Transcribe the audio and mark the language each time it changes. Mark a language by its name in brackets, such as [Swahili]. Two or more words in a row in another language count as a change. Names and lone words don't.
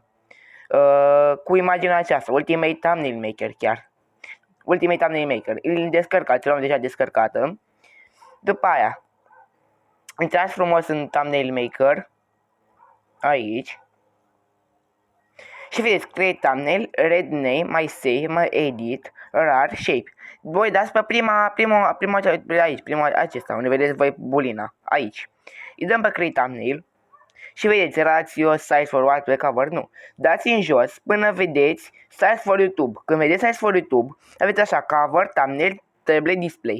[Romanian] Cu imaginea aceasta, Ultimate Thumbnail Maker chiar. Ultimate Thumbnail Maker. Îl descărcați, l-am deja descărcată. După aia, intrați frumos în Thumbnail Maker, aici, și vedeți [English] Create Thumbnail, Red Name, My Save, My Edit, Rar, Shape. [Romanian] Voi dați pe prima acesta, unde vedeți voi bulina, aici. Îi dăm pe [English] Create Thumbnail [Romanian] și vedeți [English] Ratio, Size for What, Cover, [Romanian] nu. Dați în jos până vedeți [English] Size for YouTube. [Romanian] Când vedeți [English] Size for YouTube, [Romanian] aveți așa, [English] Cover, Thumbnail, Table Display.